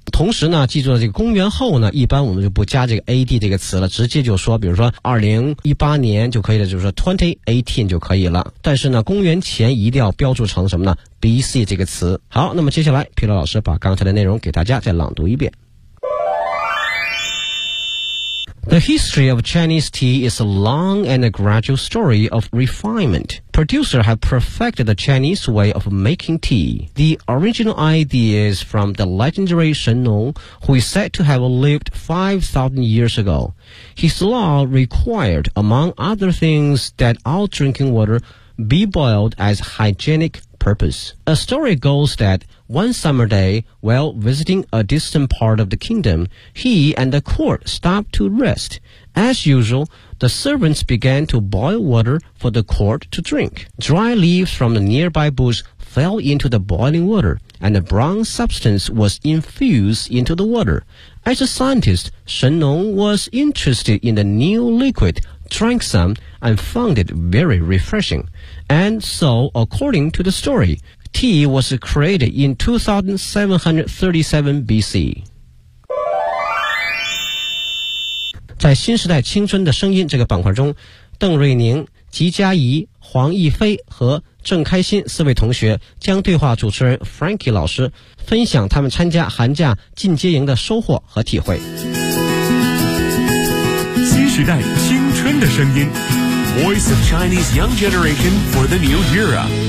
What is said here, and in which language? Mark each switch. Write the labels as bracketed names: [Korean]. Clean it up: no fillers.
[Chinese] 同时呢，记住了这个公元后呢，一般我们就不加这个 AD 这个词了，直接就说，比如说2018年就可以了，就是说 2018 就可以了。但是呢，公元前一定要标注成什么呢 ？BC 这个词。好，那么接下来，皮乐老师把刚才的内容给大家再朗读一遍。 [English] The history of Chinese tea is a long and a gradual story of refinement. Producers have perfected the Chinese way of making tea. The original idea is from the legendary Shen Nong, who is said to have lived 5,000 years ago. His law required, among other things, that all drinking water be boiled as hygienic purpose. A story goes that one summer day, while visiting a distant part of the kingdom, he and the court stopped to rest. As usual, the servants began to boil water for the court to drink. Dry leaves from the nearby bush fell into the boiling water, and a brown substance was infused into the water. As a scientist, Shen Nong was interested in the new liquid, drank some, and found it very refreshing. And so, according to the story, tea was created in 2737 BC. [Chinese] 在新时代青春的声音这个板块中，邓瑞宁、吉佳怡、黄逸飞和郑开心四位同学将对话主持人 Frankie 老师，分享他们参加寒假进阶营的收获和体会。新时代青春的声音 [English] Voice of Chinese Young Generation for the New Era。